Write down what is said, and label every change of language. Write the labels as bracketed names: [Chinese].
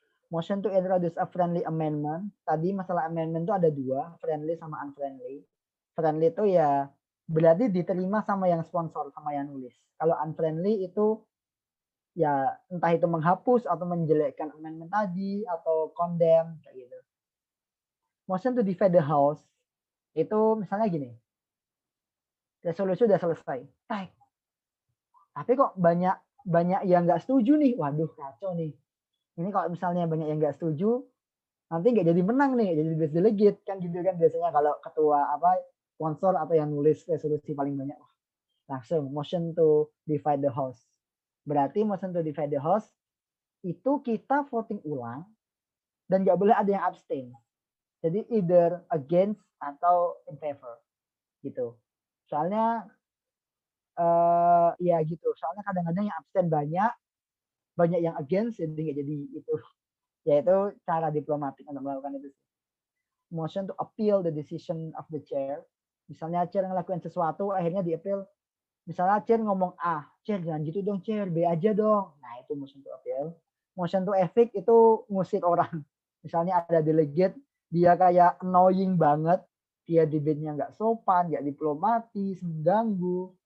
[English] Motion to introduce a friendly amendment. [Indonesian] Tadi masalah amendment itu ada 2, friendly sama unfriendly. Friendly itu ya berarti diterima sama yang sponsor, sama yang nulis. Kalau unfriendly itu ya entah itu menghapus atau menjelekkan amendment tadi atau condemn kayak gitu. Motion to divide the house itu misalnya gini. Resolusi udah selesai. Tapi kok banyak yang nggak setuju nih. Waduh, kacau nih. Ini kalau misalnya banyak yang nggak setuju, nanti nggak jadi menang nih, jadi best delegate kan gitu kan biasanya kalau ketua sponsor atau yang nulis resolusi paling banyak. Langsung motion to divide the house. Berarti motion to divide the house itu kita voting ulang dan nggak boleh ada yang abstain. Jadi either against atau in favor gitu. Soalnya ya gitu. Soalnya kadang-kadang yang abstain banyak yang against jadi nggak jadi itu. Yaitu cara diplomatik untuk melakukan itu. [English] Motion to appeal the decision of the chair. [Indonesian] Misalnya chair ngelakuin sesuatu akhirnya di-appeal. Misalnya chair ngomong A, chair jangan gitu dong chair, B aja dong. Nah itu motion to appeal. Motion to evict itu ngusir orang. Misalnya ada delegate, dia kayak annoying banget, dia debate-nya nggak sopan, nggak diplomatis, mengganggu.